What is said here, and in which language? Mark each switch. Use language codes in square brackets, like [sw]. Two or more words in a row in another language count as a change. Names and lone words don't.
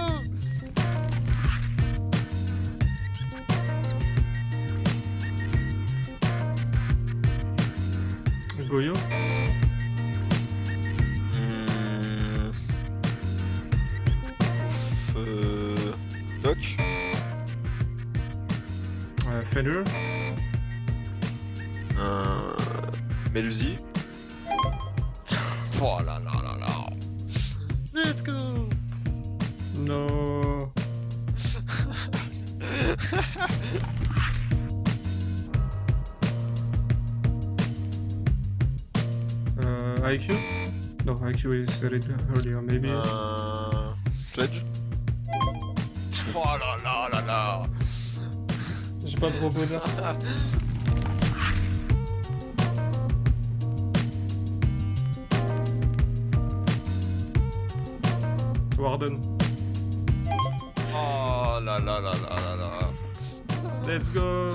[en] Goyo. Doc. Fenrir. Melusi. [fr] Oh là là là là. [en] Let's go. No. IQ? No, IQ is earlier, maybe. Sledge. [fr] Oh là là là là. J'ai pas trop bonheur. [en] Warden. [fr] Oh là là là là là là. [en] Let's go.